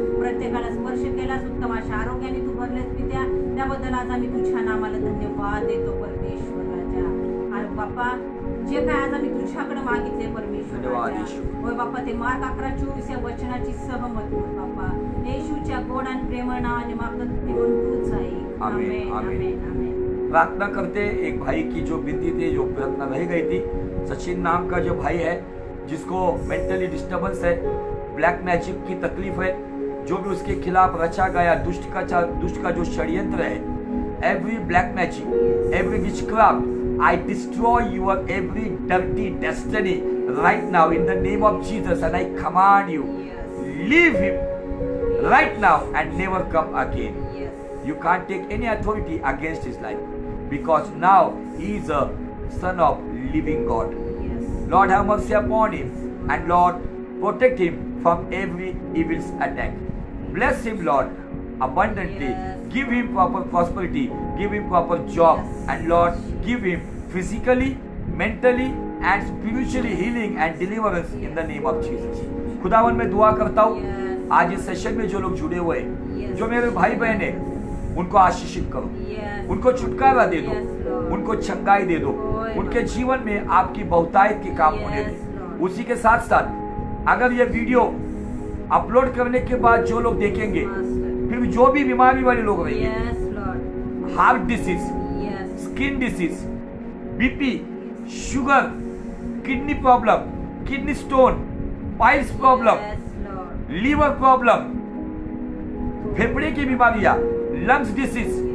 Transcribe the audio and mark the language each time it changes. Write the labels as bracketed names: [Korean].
[Marathi] प्रत्येकाला स्पर्श केलास, उत्तम अशा आरोग्याने तू भरलेस पित्या, त्याबद्दल आज आम्ही तुझ्या नावाला धन्यवाद देतो परमेश्वर राजा. आणि बाप्पा, जे काय आज आम्ही तुझ्याकडे मागितले परमेश्वर राजा, होय बाप्पा, ते मार्क 11:24 या वचनाची सहमत होत बाप्पा. येशूच्या गोड आणि प्रेमळ नावाने मागत तूच आहे. आमेन आमेन आमेन. [Hindi] प्रार्थना करते एक भाई की जो बिंदी थी, जो प्रार्थना रह गई थी. सचिन नाम का जो भाई है, जिसको मेंटली डिस्टर्बेंस है, ब्लैक मैजिक की तकलीफ है, जो भी उसके खिलाफ रचा गया दुष्ट का जो षड्यंत्र है, [English] Every black magic, every witchcraft, I destroy your every dirty destiny right now in the name of Jesus, and I command you, leave him right now and never come again. You can't take any authority against his life, because now he is a son of living God. Lord, have mercy upon him, and Lord, protect him from every evil's attack. Bless him, Lord, abundantly. Give him proper prosperity, give him proper job, and Lord, give him physically, mentally and spiritually healing and deliverance in the name of Jesus. [Hindi] खुदावन मैं दुआ करता हूँ आज इस session में जो लोग जुड़े हुए हैं, जो मेरे भाई बहन हैं, उनको आशीषित करो, उनको छुटकारा दे दो, उनको चंगाई दे दो, उनके जीवन में आपकी बहुतायत के काम होने दो. उसी के साथ साथ अगर ये वीडियो अपलोड करने के बाद जो लोग देखेंगे, फिर जो भी बीमारी वाले लोग रहेंगे, heart disease, skin disease, BP, sugar, kidney problem, kidney stone, piles problem, liver problem, फेफड़े की बीमारियां, लंग्स डिसीज,